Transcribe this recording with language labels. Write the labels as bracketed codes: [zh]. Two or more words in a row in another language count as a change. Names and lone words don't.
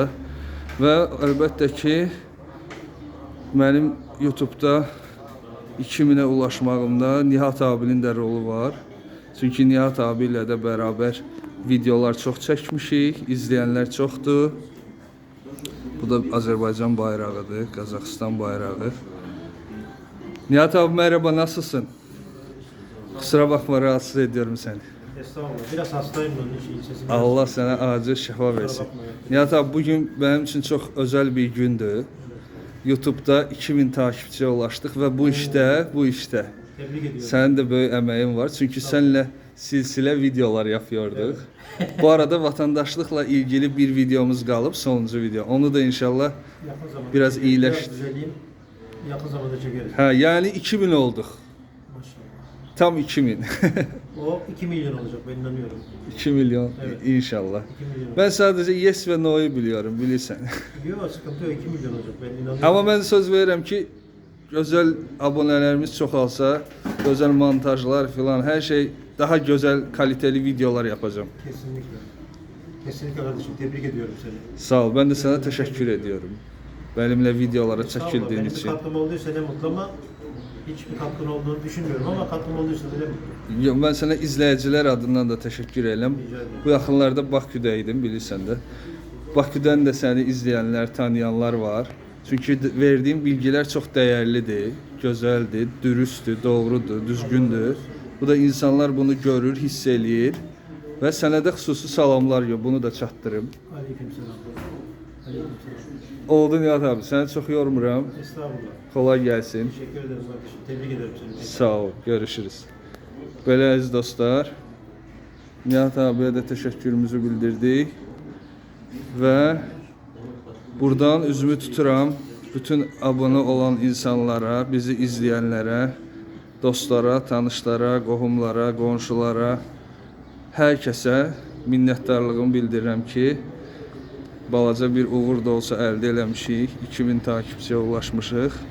[az] Və əlbəttə ki, mənim YouTube'da 2000'e ulaşmağımda Nihat abinin də rolu var. Çünki Nihat abi ilə də bərabər videolar çox çəkmişik, izləyənlər çoxdur. Bu da Azərbaycan bayrağıdır, Qazaxıstan bayrağı. [tr] Nihat abi merhaba, nasılsın? Kusura bakma, rahatsız ediyorum seni. Estağfurullah, biraz hastayım onun için sesim. Allah sana acil şifa versin. Nihat abi bugün benim için çok özel bir gündü. [az] YouTube'da 2000 takipçiyə ulaşdıq və bu işdə sənin də böyük əməyin var. Çünki səninlə silsilə [tr] videolar yapıyorduk. Bu arada vatandaşlıkla ilgili bir videomuz [az] qalıb, sonuncu video. Onu da inşallah biraz iyiləşdir. [tr] Yakın zamanda çekeriz. [az] Hə, yəni 2000 olduq. Maşallah. Tam 2000. [tr] O 2 milyon olacak, ben inanıyorum. 2 milyon evet. İnşallah. 2 milyon. Ben sadece yes ve no'yu biliyorum, bilirsən. Yok, sıkıntı yok, 2 milyon olacak, ben inanıyorum. Ama ben [az] söz verirəm ki, gözəl abonelerimiz çoxalsa, gözəl montajlar filan, [tr] her şey daha güzel, kaliteli videolar yapacağım. Kesinlikle. Kesinlikle kardeşim, tebrik ediyorum seni. Sağ ol, ben de sana teşekkür ediyorum. Benimle videolara çekildiğin Benim için. bir katkım olduysa ne mutlu ama hiçbir katkın olduğunu düşünmüyorum ama katkım olduysa da ne mutlu. [az] Yok, ben sana izləyicilər adından da teşekkür edirəm. Bu yaxınlarda Baküdə idim, bilirsən də. Baküdən də səni izləyənlər, tanıyanlar var. Çünki verdiğim bilgilər çox dəyərlidir, gözəldir, dürüsttür, doğrudur, düzgündür. Bu da insanlar bunu görür, hiss eləyir və sənə də xüsusi salamlar yox, bunu da çatdırım. Aleykümselam. Aleykümselam. Oldu Nihat abi, səni çox yormuram. [tr] Estağfurullah. Kolay gelsin. Teşekkür ederim kardeşim. Tebrik ederim seni. Sağ ol, görüşürüz. [az] Belə əziz dostlar, Nihat abiyə də təşəkkürümüzü bildirdik və buradan üzümü tuturam bütün abunə olan insanlara, bizi izləyənlərə, dostlara, tanışlara, qohumlara, qonşulara, hər kəsə minnətdarlığımı bildirirəm ki, balaca bir uğur da olsa əldə eləmişik, 2000 takipçiyə ulaşmışıq.